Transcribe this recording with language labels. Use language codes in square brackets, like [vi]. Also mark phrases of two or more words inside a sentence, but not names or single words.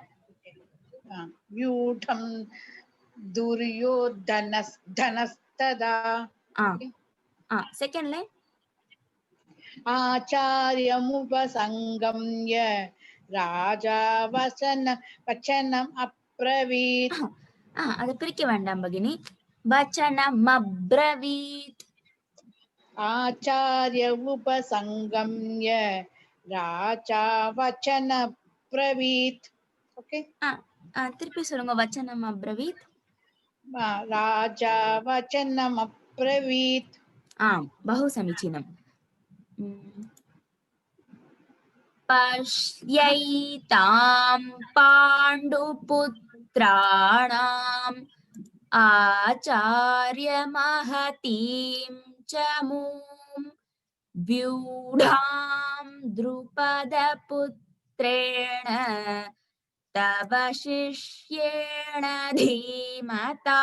[sa] व्यूढं दुर्योधनस्तदा। [en] second line [sa] आचार्यमुपसङ्गम्य राजा वचनम् अब्रवीत्। [ta] அது பிரிக்க வேண்டாம் பகினி. [sa] वचनम् अब्रवीत्. आचार्य उपसङ्गम्य राजा वचन अब्रवीत् ओके [ta] திருப்பி சொல்லுங்க [sa] वचनम् अब्रवीत्. राजा वचनम् अब्रवीत्। बहु समीचीनं। पश्यैतां पाण्डुपुत्राणाम् आचार्यमहतीं च मूं व्यूढां द्रुपदपुत्रेण तव शिष्येण धीमता।